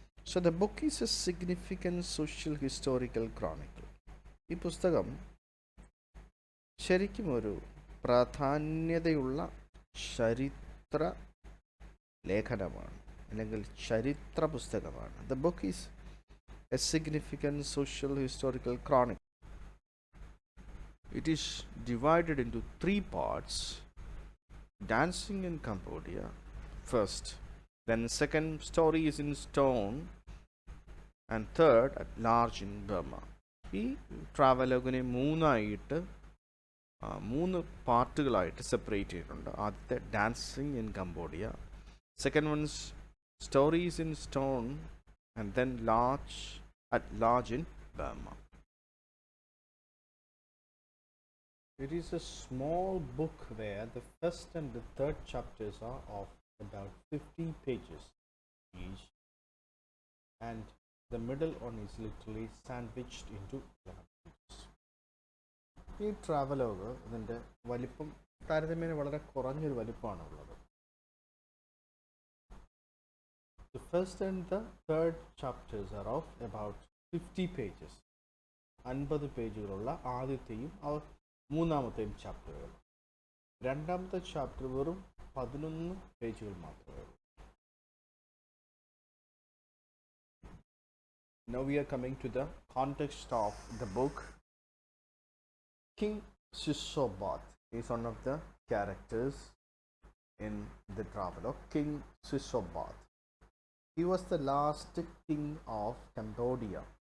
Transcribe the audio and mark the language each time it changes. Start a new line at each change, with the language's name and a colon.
English: So the book is a significant social historical chronicle.
Malayalam: ഈ പുസ്തകം ശരിക്കും ഒരു പ്രാധാന്യതയുള്ള ചരിത്ര ലേഖനമാണ്, അല്ലെങ്കിൽ ചരിത്ര പുസ്തകമാണ്.
English: The book is a significant social historical chronicle. It is divided into 3 parts: dancing in Cambodia first, then second, stories in stone, and third, at large in Burma.
Malayalam: ഈ ട്രാവലോഗിനെ 3 പാർട്ടുകളായിട്ട് separate ചെയ്തിട്ടുണ്ട്. ആദ്യത്തെ
English: Dancing in Cambodia, second ones stories in stone, and then at large in Burma. It is a small book where the first and the third chapters are of about 15 pages each, and the middle one is literally sandwiched into 11 pages.
Malayalam: ഈ travelogue ഇതിൻ്റെ വലിപ്പം താരതമ്യേന വളരെ കുറഞ്ഞൊരു വലിപ്പമാണുള്ളത്.
English: The first and the third chapters are of about 50 pages.
Malayalam: 50 പേജുകളുള്ള ആദ്യത്തെയും മൂന്നാമത്തെയും ചാപ്റ്ററുകൾ. രണ്ടാമത്തെ chapter വെറും 11 പേജുകൾ മാത്രമേ ഉള്ളൂ.
English: Now we are coming to the context of the book. King Sisobat is one of the characters in the travelogue. King Sisobat. He was the last king of Cambodia.